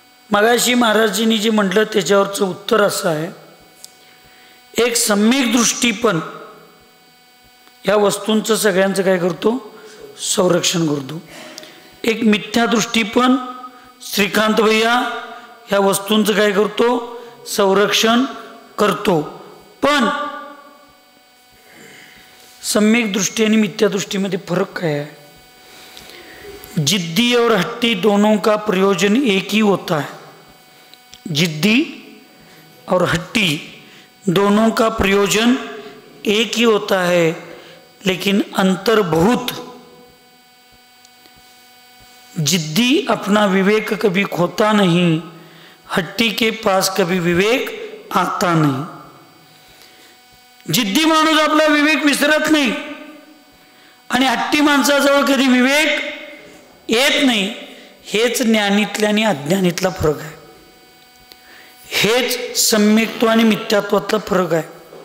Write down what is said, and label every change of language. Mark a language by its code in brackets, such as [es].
[mr] मगाशी महाराजांनी जे म्हटलं त्याच्यावरचं उत्तर असं आहे, एक सम्यक दृष्टी पण या वस्तूंचं सगळ्यांचं काय करतो, संरक्षण करतो. एक मिथ्या दृष्टी पण श्रीकांत भैया ह्या वस्तूंचं काय करतो, संरक्षण करतो. पण सम्यक दृष्टि आणि मिथ्या दृष्टीमध्ये फरक काय है? [hi] जिद्दी और हट्टी दोनों का प्रयोजन एक ही होता है. जिद्दी और हट्टी दोनों का प्रयोजन एक ही होता है, लेकिन अंतर बहुत. जिद्दी अपना विवेक कभी खोता नहीं, हट्टी के पास कभी विवेक आता नहीं. [mr] जिद्दी माणूस आपला विवेक विसरत नाही आणि हट्टी माणसाजवळ कधी विवेक येत नाही. हेच ज्ञानीतल्या आणि अज्ञानीतला फरक आहे. हेच सम्यक्त्व आणि मिथ्यात्वातला फरक आहे.